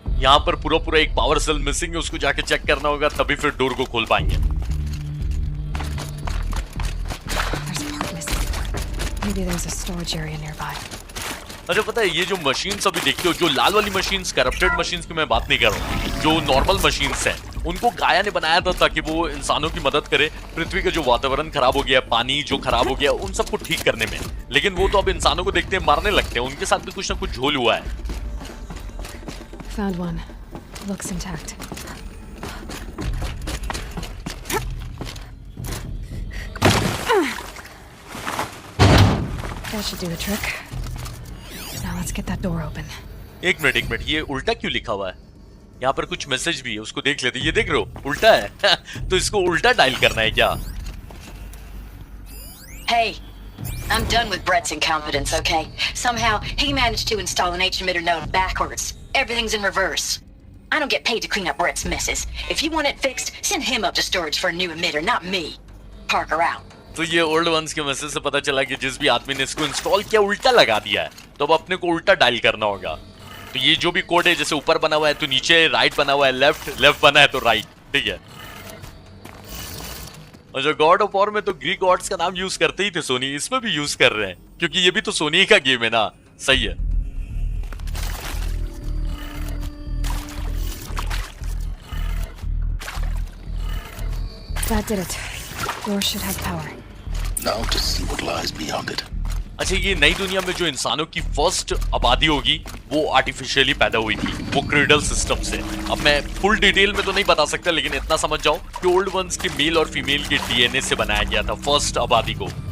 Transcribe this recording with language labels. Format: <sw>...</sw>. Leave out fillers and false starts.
<hi>यहाँ पर पूरा एक पावर सेल मिसिंग है, उसको जाके चेक करना होगा, तभी फिर डोर को खोल पाएंगे।</hi> <en>There's a part missing. Maybe there's a storage area nearby.</en> <hi>अच्छा पता है ये जो मशीन्स अभी देखते हो, जो लाल वाली मशीन्स, करप्टेड मशीन्स की मैं बात नहीं कर रहा हूँ, जो नॉर्मल मशीन्स हैं उनको गाया ने बनाया था ताकि वो इंसानों की मदद करे पृथ्वी का जो वातावरण खराब हो गया, पानी जो खराब हो गया, उन सबको ठीक करने में। लेकिन वो तो अब इंसानों को देखते हैं मारने लगते हैं, उनके साथ भी कुछ ना कुछ झोल हुआ है।</hi> <en>Found one. Looks intact. That should do the trick. Now let's get that door open.</en> <hi>एक मिनट, ये उल्टा क्यों लिखा हुआ है? यहाँ पर कुछ मैसेज भी है, उसको देख लेते। ये देख रहे हो उल्टा है तो इसको उल्टा डायल करना है क्या?</hi> <en>Hey, I'm done with Brett's incompetence, okay? Somehow, he managed to install an H-emitter node backwards. Everything's in reverse. I don't get paid to clean up Brett's messes. If you want it fixed, send him up to storage for a new emitter, not me. Parker out.</en> <hi>तो ये old ones के message से पता चला कि जिस भी आदमी ने इसको इंस्टॉल किया उल्टा लगा दिया है, तो अब अपने को उल्टा डायल करना होगा। तो ये जो भी कोड है, जैसे ऊपर बना हुआ है तो नीचे, राइट बना हुआ है लेफ्ट, लेफ्ट बना है तो राइट, ठीक है। और जो गॉड ऑफ वॉर में तो ग्रीक गॉड्स का नाम यूज करते ही थे सोनी, इसमें भी यूज कर रहे हैं क्योंकि ये भी तो सोनी का गेम है ना। सही है।</hi> <en>That did it. Door should have power. Now to see what lies beyond it.</en> <hi>अच्छा ये नई दुनिया में जो इंसानों की फर्स्ट आबादी होगी वो आर्टिफिशियली पैदा हुई थी, वो क्रेडल सिस्टम से। अब मैं फुल डिटेल में तो नहीं बता सकता, लेकिन इतना समझ जाओ कि ओल्ड वंस के मेल और फीमेल के डीएनए से बनाया गया था फर्स्ट आबादी को।</hi>